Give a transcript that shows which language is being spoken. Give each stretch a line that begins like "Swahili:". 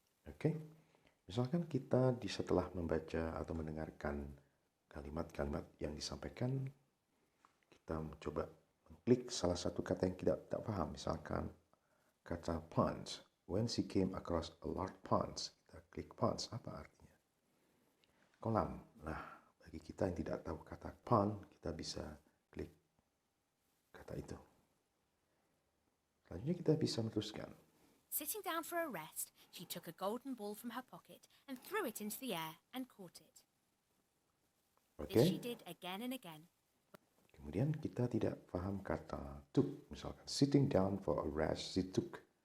Indonesian: Oke. Misalkan kita setelah membaca atau mendengarkan kalimat-kalimat yang disampaikan, kita mencoba mengklik salah satu kata yang kita tak paham. Misalkan kata pond.
English: When she came across a large pond,
Indonesian: kita klik pond. Apa artinya? Kolam. Nah, bagi kita yang tidak tahu kata pond, kita bisa klik kata itu. Selanjutnya kita bisa meneruskan.
English: Sitting down for a rest, she took a golden ball from her pocket and threw it into the air and caught it. Oke. This she did again and again.
Indonesian: Kemudian kita tidak paham kata took. Misalkan
English: sitting down for a rest, she took.